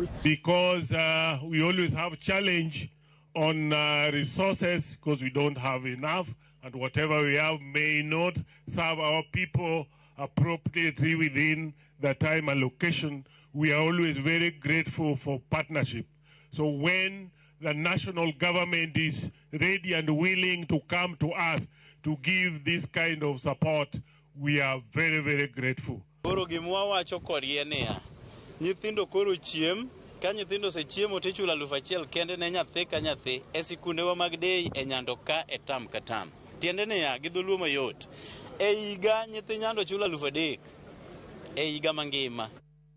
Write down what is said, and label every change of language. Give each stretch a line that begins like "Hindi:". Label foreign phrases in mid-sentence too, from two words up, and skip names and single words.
English: Because we always have challenge on resources because we don't have enough, and whatever we have may not serve our people appropriately within the time allocation. We are always very grateful for partnership. So when the national government is ready and willing to come to us to give this kind of support, we are very, very grateful.
Luo (Kenya and Tanzania): Koro gimwa wacho kodgi niya, nyithindo koro chiem, ka nyithindo se chiemo tichulo 1,000 kende ne nyathi ka nyathi e sikundewa mag dei e Nyando ka e tam ka tam. Tiende niya, gi dholuo mayot. E higa nyithi Nyando chulo 3,000 e higa mangima.